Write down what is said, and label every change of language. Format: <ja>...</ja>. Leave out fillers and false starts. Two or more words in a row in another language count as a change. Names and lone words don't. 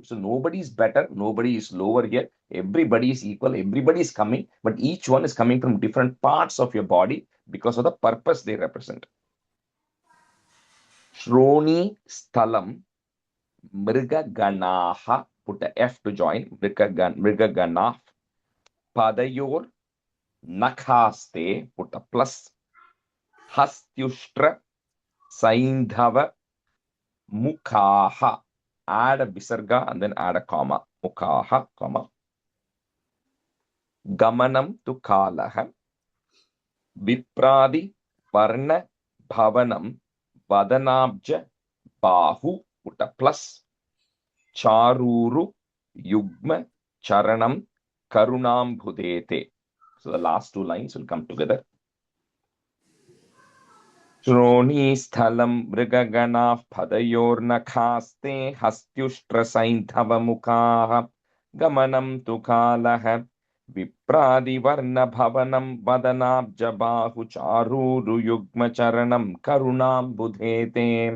<en>So nobody is better, nobody is lower here. Everybody is equal, everybody is coming, but each one is coming from different parts of your body because of the purpose they represent.</en> <sa>श्रोणी स्थलम् मृगगणाः,</sa> <en>put a F to join,</en> <sa>मृगगणाः, पादयोर् नखस्ते,</sa> <en>put a plus,</en> <sa>हस्त्युष्ट्र सैन्धव मुखाः,</sa> <en>add a visarga and then add a comma, Mukhaha, comma,</en> <sa>गमनं तु कलहः, विप्रादि वर्ण भवनं वदनाब्ज बाहु,</sa> <en>put a plus,</en> <sa>चारूरु युग्म चरणं करुणं बुधेते.</sa> <en>So the last two lines will come together.</en> <sa>श्रोणिस्थलं मृगगण पादयोर्नखस्ते हस्त्युष्ट्रसैन्धवमुखाः गमनं तु कलहः विप्रादिवर्ण भवनं वदनाब्जबाहु चारूरु युग्म चरणं करुणं बुधेते.</sa>